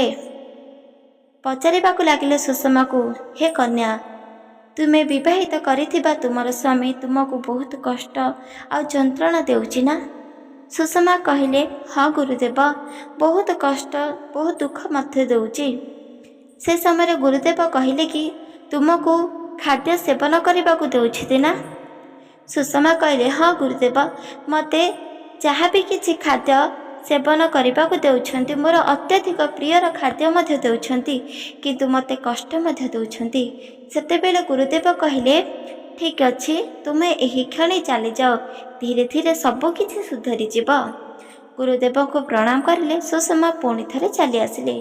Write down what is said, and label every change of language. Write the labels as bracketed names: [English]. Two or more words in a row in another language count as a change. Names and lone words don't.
[Odia] ପଚାରିବାକୁ ଲାଗିଲେ ସୁଷମାକୁ, ହେ କନ୍ୟା, ତୁମେ ବିବାହିତ କରିଥିବା ତୁମର ସ୍ୱାମୀ ତୁମକୁ ବହୁତ କଷ୍ଟ ଆଉ ଯନ୍ତ୍ରଣା ଦେଉଛି ନା? ସୁଷମା କହିଲେ, ହଁ ଗୁରୁଦେବ, ବହୁତ କଷ୍ଟ ବହୁତ ଦୁଃଖ ମଧ୍ୟ ଦେଉଛି। ସେ ସମୟରେ ଗୁରୁଦେବ କହିଲେ କି, ତୁମକୁ ଖାଦ୍ୟ ସେବନ କରିବାକୁ ଦେଉଛନ୍ତି ନା? ସୁଷମା କହିଲେ ହଁ ଗୁରୁଦେବ, ମତେ ଯାହା ବି କିଛି ଖାଦ୍ୟ ସେବନ କରିବାକୁ ଦେଉଛନ୍ତି, ମୋର ଅତ୍ୟଧିକ ପ୍ରିୟର ଖାଦ୍ୟ ମଧ୍ୟ ଦେଉଛନ୍ତି, କିନ୍ତୁ ମତେ କଷ୍ଟ ମଧ୍ୟ ଦେଉଛନ୍ତି। ସେତେବେଳେ ଗୁରୁଦେବ କହିଲେ ଠିକ୍ ଅଛି, ତୁମେ ଏହି କ୍ଷଣି ଚାଲି ଯାଅ, ଧୀରେ ଧୀରେ ସବୁ କିଛି ସୁଧୁରି ଯିବ। ଗୁରୁଦେବ କୁ ପ୍ରଣାମ କଲେ ସୁଷମା ପୁଣି ଥରେ ଚାଲି ଆସିଲେ।